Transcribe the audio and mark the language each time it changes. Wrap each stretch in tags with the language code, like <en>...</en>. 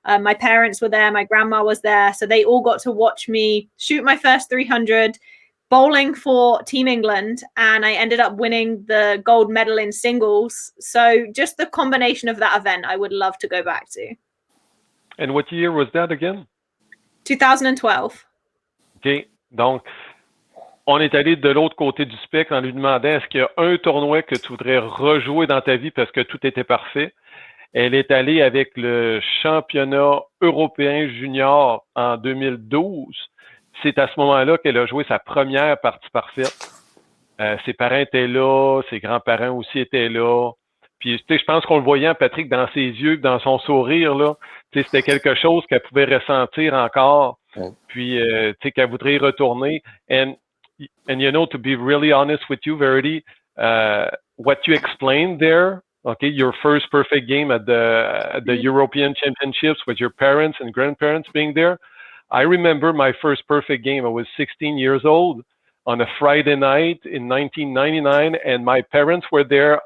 <en>My parents were there, my grandma was there, so they all got to watch me shoot my first 300, bowling for Team England, and I ended up winning the gold medal in singles. So just the combination of that event, I would love to go back to. And what year was that again? 2012. OK.</en> <fr>Donc, on est allé de l'autre côté du spectre en lui demandant est-ce qu'il y a un tournoi que tu voudrais rejouer dans ta vie parce que tout était parfait. Elle est allée avec le championnat européen junior en 2012. C'est à ce moment-là qu'elle a joué sa première partie parfaite. Ses parents étaient là, ses grands-parents aussi étaient là. Puis, tu sais, je pense qu'on le voyait, Patrick, dans ses yeux, dans son sourire, là. Tu sais, c'était quelque chose qu'elle pouvait ressentir encore. Puis, tu sais, qu'elle voudrait y retourner.</fr> <en>And you know, to be really honest with you, Verity, what you explained there, okay, your first perfect game at the European Championships with your parents and grandparents being there. I remember my first perfect game. I was 16 years old on a Friday night in 1999, and my parents were there.</en>